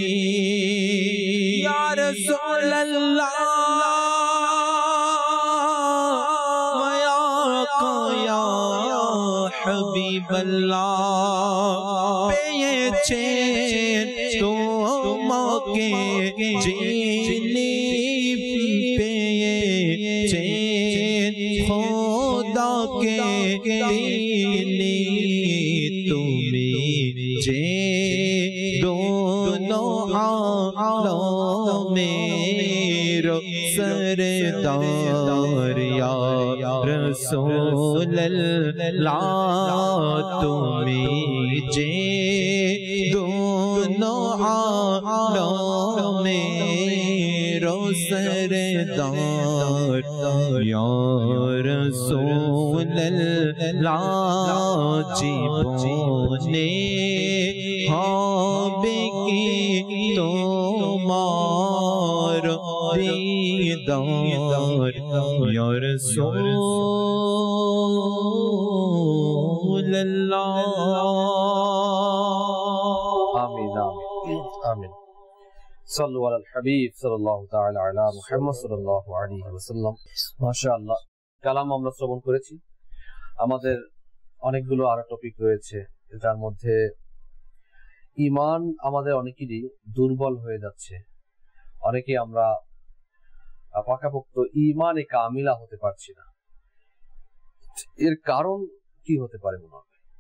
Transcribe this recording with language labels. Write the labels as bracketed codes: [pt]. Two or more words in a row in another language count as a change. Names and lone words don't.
[ar] يا رسول الله يا حبيب الله [bn] পেয়েছেন তোমাকে যিনি পেয়েছেন খোদাকে তিনি তুমি যে দোনো আলমের सरदार [ar] يا رسول الله [bn] তুমি যে दोनों আলমের সরদার [ar] يا رسول الله [bn] জীবনে হবে কি তোমার दीदार [ar] يا رسول الله آمين آمين آمين صلوا على الحبيب صلى الله تعالى على محمد صلى الله عليه وسلم [bn] माशाআল্লাহ কালাম আমরা শ্রবণ করেছি আমাদের অনেকগুলো আরো টপিক রয়েছে যার মধ্যে ঈমান আমাদের অনেকেরই দুর্বল হয়ে যাচ্ছে অনেকে আমরা পাকাপোক্ত ঈমানে কামিলা হতে পারছি না এর কারণ কি হতে পারে মনে হয়